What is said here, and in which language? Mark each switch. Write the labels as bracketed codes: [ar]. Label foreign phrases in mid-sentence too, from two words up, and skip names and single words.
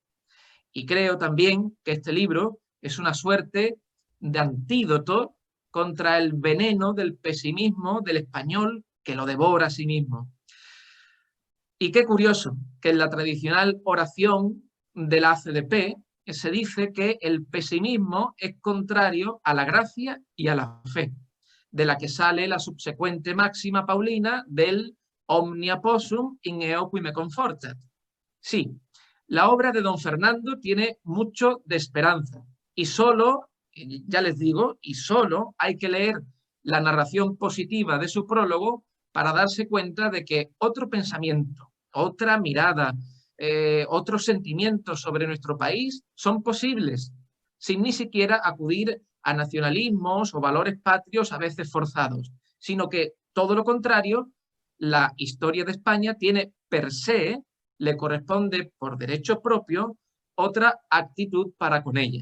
[es] Y creo también que este libro es una suerte de antídoto contra el veneno del pesimismo del español que lo devora a sí mismo. Y qué curioso que en la tradicional oración de la ACDP se dice que el pesimismo es contrario a la gracia y a la fe, de la que sale la subsecuente máxima paulina del [la] omnia possum in eo qui me confortat. [es] Sí, la obra de don Fernando tiene mucho de esperanza y solo, ya les digo, y solo hay que leer la narración positiva de su prólogo para darse cuenta de que otro pensamiento, otra mirada, otros sentimientos sobre nuestro país son posibles, sin ni siquiera acudir a nacionalismos o valores patrios a veces forzados, sino que todo lo contrario, la historia de España tiene [la] per se, [es] le corresponde por derecho propio, otra actitud para con ella.